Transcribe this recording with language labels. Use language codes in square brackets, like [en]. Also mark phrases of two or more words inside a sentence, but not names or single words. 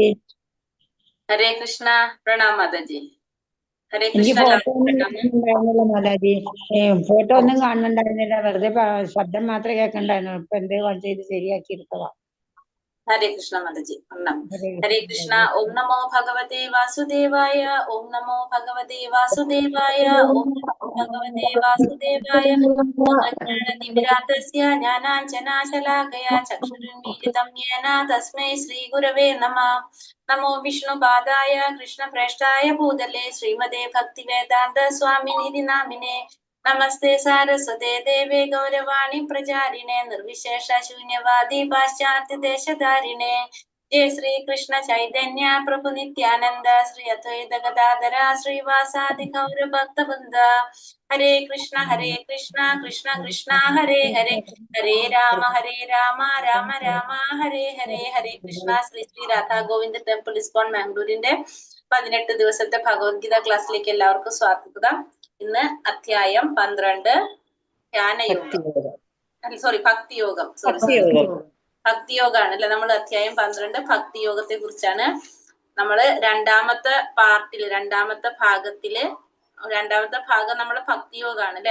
[hi] हरे कृष्णा। प्रणाम माता जी। हरे [ml] എനിക്ക് [hi] कृष्णा [ml] ഫോട്ടോ എല്ലാവർക്കും ഒന്നും പ്രണാമം. കാണുന്നുണ്ടായിരുന്നില്ല മാതാജി. ഫോട്ടോ ഒന്നും കാണുന്നുണ്ടായിരുന്നില്ല, വെറുതെ ശബ്ദം മാത്രമേ കേൾക്കണ്ടായിരുന്നു. ഇപ്പൊ എന്തോ ചെയ്ത് ശരിയാക്കി എടുത്തതാ. [hi] हरे कृष्णा माता जी प्रणाम. हरे हरे कृष्णा कृष्णा. माताजी। [sa] ओम नमो भगवते वासुदेवाय. ओम नमो भगवते वासुदेवाय. ओम नमो भगवते वासुदेवाय. ओमज्ञानतिमिरान्धस्य ज्ञानाञ्जनाशलाकया चक्षुरुन्मीलितं येन तस्मै श्रीगुरवे नमः. नमो विष्णुपादाय कृष्णप्रेष्ठाय भूतले श्रीमते भक्तिवेदान्त स्वामिनिधि नामिने. नमस्ते सारस्वते देवे गौरवाणी प्रचारिणे निर्विशेष शून्यवादी पाश्चात्य देशधारिणे. जय श्री कृष्ण चैतन्य प्रभु नित्यानंद श्री अद्वैत गदाधर श्रीवासादि गौर भक्त वृंद. हरे कृष्ण कृष्ण कृष्ण हरे हरे हरे राम राम राम हरे हरे. हरे कृष्ണ. [ml] ശ്രീ ശ്രീ രാധാ ഗോവിന്ദ് ടെമ്പിൾ ഇസ്കോൺ മാംഗ്ലൂരിന്റെ 18 ദിവസത്തെ ഭഗവത്ഗീത ക്ലാസ്സിലേക്ക് എല്ലാവർക്കും സ്വാഗതം. ഇന്ന് അധ്യായം 12 ധ്യാനയോഗം, സോറി ഭക്തിയോഗം, ഭക്തിയോഗമാണ് അല്ലെ. നമ്മൾ അധ്യായം 12 ഭക്തിയോഗത്തെ കുറിച്ചാണ്. നമ്മള് രണ്ടാമത്തെ പാർട്ടില്, രണ്ടാമത്തെ ഭാഗം നമ്മള് ഭക്തിയോഗമാണ് അല്ലെ.